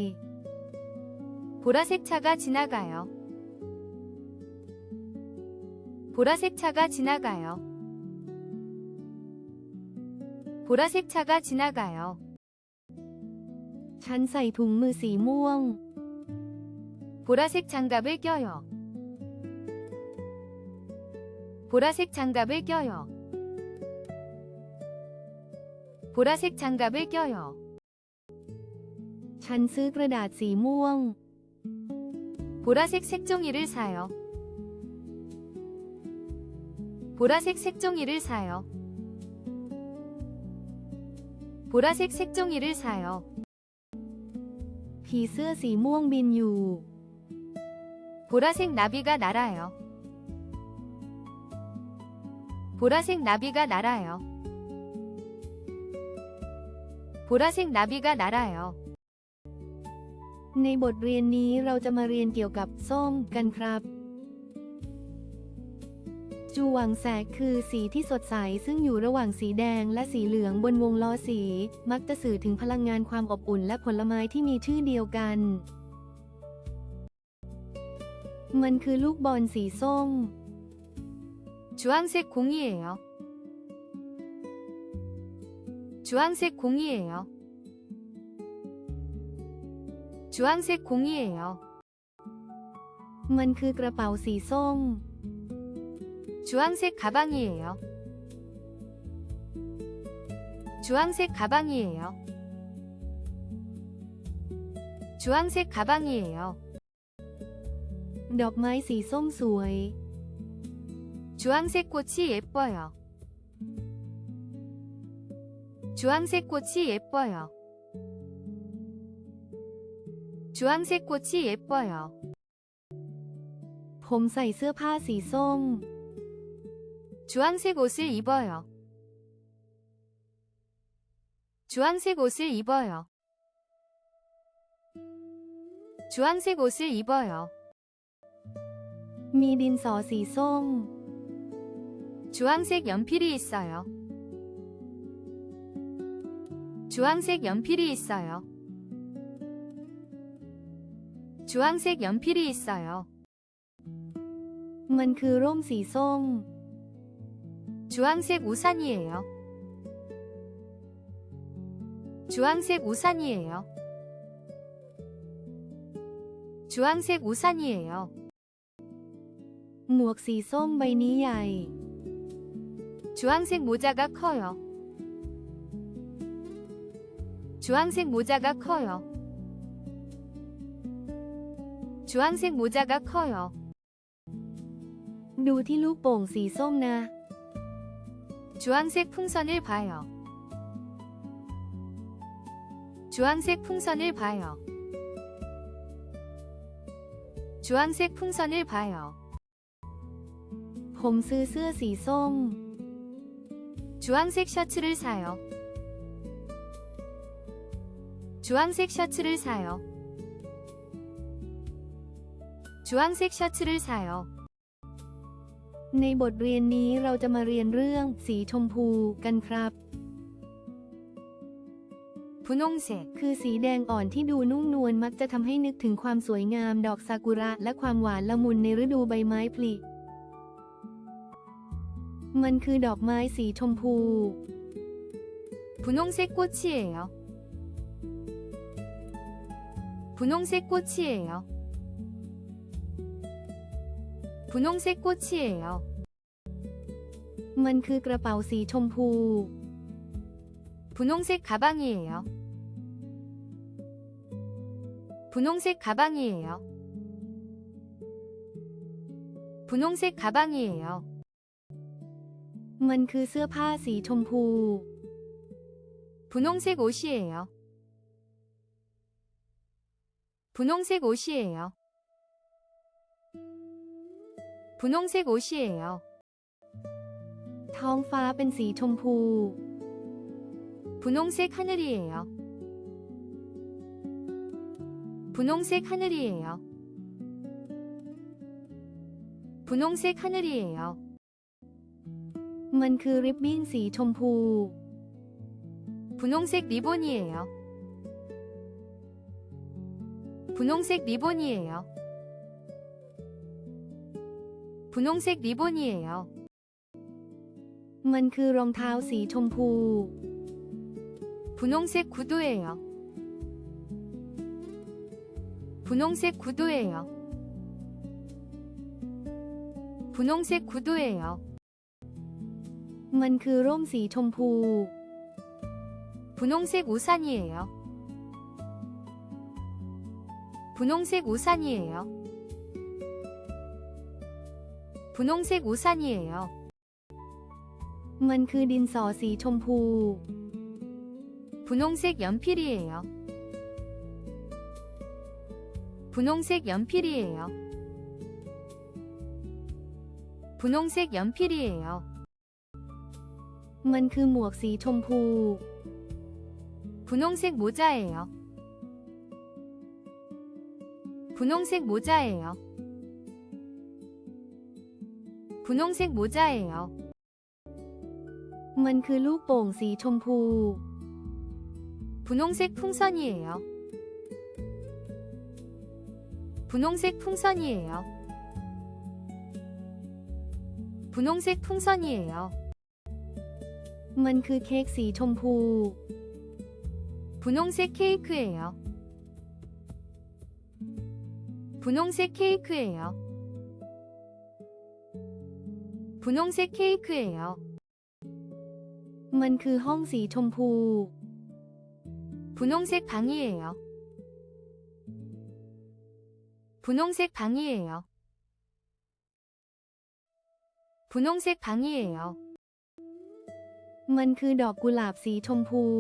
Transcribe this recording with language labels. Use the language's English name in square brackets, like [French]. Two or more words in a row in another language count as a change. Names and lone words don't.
[Korean] 보라색 차가 지나가요. 보라색 차가 지나가요. 보라색 차가 지나가요. [Thai] ฉันใส่ถุงมือสีม่วง [Korean] 보라색 장갑을 껴요. 보라색 장갑을 껴요. 보라색 장갑을 껴요. [Thai] ฉันซื้อกระดาษสีม่วง [Korean] 보라색 색종이를 사요. 보라색 색종이를 사요. 보라색 색종이를 사요. [Thai] ผีเสื้อสีม่วงบินอยู่ [Korean] 보라색 나비가 날아요. 보라색 나비가 날아요. 보라색 나비가 날아요. [Thai] ในบทเรียนนี้เราจะมาเรียนเกี่ยวกับส้มกันครับจูหวังแสกคือสีที่สดใสซึ่งอยู่ระหว่างสีแดงและสีเหลืองบนวงล้อสีมักจะสื่อถึงพลังงานความอบอุ่นและผลไม้ที่มีชื่อเดียวกันมันคือลูกบอลสีส้ม [Korean] 주황색 공이에요. 주황색 공이에요. 주황색 공이에요. [Thai] มันคือกระเป๋าสีส้ม [Korean] 주황색 가방이에요. 주황색 가방이에요. 주황색 가방이에요. [Thai] ดอกไม้สีส้มสวย [Korean] 주황색 꽃이 예뻐요. 주황색 꽃이 예뻐요. 주황색 꽃이 예뻐요. [Thai] ผมใส่เสื้อผ้าสีส้ม [Korean] 주황색 옷을 입어요. 주황색 옷을 입어요. 주황색 옷을 입어요. [Thai] มีดินสอสีส้ม [Korean] 주황색 연필이 있어요. 주황색 연필이 있어요. 주황색 연필이 있어요. [Thai] มันคือร่มสีส้ม [Korean] 주황색 우산이에요. 주황색 우산이에요. 주황색 우산이에요. [Thai] หมวกสีส้มใบนี้ใหญ่ [Korean] 주황색 모자가 커요. 주황색 모자가 커요. 주황색 모자가 커요. [Thai] ดูที่ลูกโป่งสีส้มนะ [Korean] 주황색 풍선을 봐요. 주황색 풍선을 봐요. 주황색 풍선을 봐요. [Thai] ผมซื้อเสื้อสีส้ม [Korean] 주황색 셔츠를 사요. 주황색 셔츠를 사요. 주황색 셔츠를 사요. [Thai] ในบทเรียนนี้เราจะมาเรียนเรื่องสีชมพูกันครับ [Korean] 분홍색 [Thai] คือสีแดงอ่อนที่ดูนุ่มนวลมักจะทำให้นึกถึงความสวยงามดอกซากุระและความหวานละมุนในฤดูใบไม้ผลิมันคือดอกไม้สีชมพู [Korean] 분홍색 꽃이에요. 분홍색 꽃이에요. 분홍색 꽃이에요. [Thai] มันคือกระเป๋าสีชมพู [Korean] 분홍색 가방이에요. 분홍색 가방이에요. 분홍색 가방이에요. [Thai] มันคือเสื้อผ้าสีชมพู [Korean] 분홍색 옷이에요. 분홍색 옷이에요. 분홍색 옷이에요. [Thai] ท้องฟ้าเป็นสีชมพู [Korean] 분홍색 하늘이에요. 분홍색 하늘이에요. 분홍색 하늘이에요. [Thai] มันคือริบบิ้นสีชมพู [Korean] 분홍색 리본이에요. 분홍색 리본이에요. 분홍색 리본이에요. [Thai] มันคือรองเท้าสีชมพู [Korean] 분홍색 구두예요. 분홍색 구두예요. 분홍색 구두예요. [Thai] มันคือร่มสีชมพู [Korean] 분홍색 우산이에요. 분홍색 우산이에요. 분홍색 우산이에요. [Thai] มันคือดินสอสีชมพู [Korean] 분홍색 연필이에요. 분홍색 연필이에요. 분홍색 연필이에요. [Thai] มันคือหมวกสีชมพู [Korean] 분홍색 모자예요. 분홍색 모자예요. 분홍색 모자예요. [Thai] มันคือลูกโป่งสีชมพู [Korean] 분홍색 풍선이에요. 분홍색 풍선이에요. 분홍색 풍선이에요. [Thai] มันคือเค้กสีชมพู [Korean] 분홍색 케이크예요. 분홍색 케이크예요. 분홍색 케이크예요. [Thai] มันคือห้องสีชมพู [Korean] 분홍색 방이에요. 분홍색 방이에요. 분홍색 방이에요. [Thai] มันคือดอกกุหลาบสีชมพู